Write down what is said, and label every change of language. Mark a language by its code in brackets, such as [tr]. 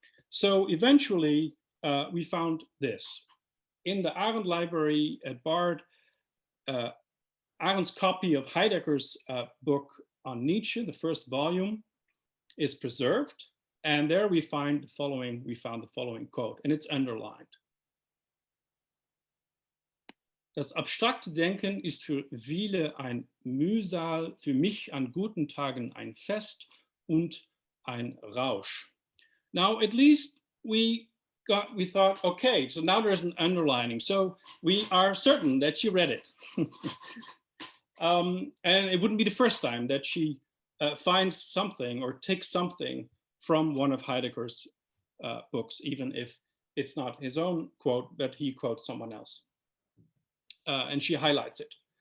[en] So eventually we found this. In the Arendt library at Bard, Arendt's copy of Heidegger's book on Nietzsche, the first volume, is preserved. And there we found the following quote, and it's underlined. [de] Das abstrakte Denken ist für viele ein Mühsal, für mich an guten Tagen ein Fest und ein Rausch. [en] Now, at least we thought, okay, so now there's an underlining. So we are certain that she read it. And it wouldn't be the first time that she finds something or takes something from one of Heidegger's books, even if it's not his own quote, but he quotes someone else. And she highlights it.